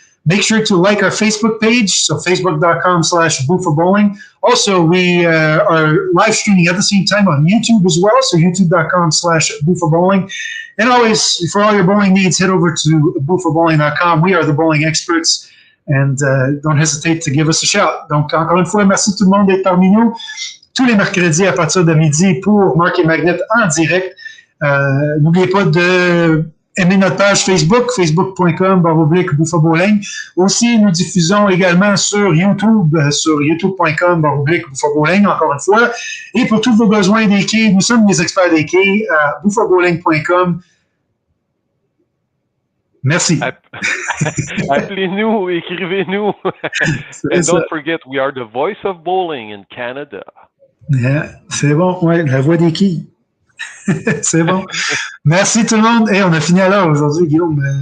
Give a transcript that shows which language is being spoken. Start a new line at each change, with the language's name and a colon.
English: Make sure to like our Facebook page, so facebook.com/Buffa Bowling. Also, we are live streaming at the same time on YouTube as well, so youtube.com/Buffa Bowling. And always, for all your bowling needs, head over to buffabowling.com. We are the bowling experts. And don't hesitate to give us a shout.
French: Donc, encore une fois, merci tout le monde d'être parmi nous tous les mercredis à partir de midi pour Marc et Magnet en direct. N'oubliez pas de aimer notre page Facebook, facebook.com/Buffa Bowling. Aussi, nous diffusons également sur YouTube, sur youtube.com/Buffa Bowling, encore une fois. Et pour tous vos besoins des quilles, nous sommes les experts des quilles à buffabowling.com. Merci. Appelez-nous, écrivez-nous.
English: And don't forget, we are the voice of bowling in Canada.
French: Yeah, c'est bon, ouais, la voix des quilles. C'est bon. Merci tout le monde. Hey, on a fini à l'heure aujourd'hui, Guillaume.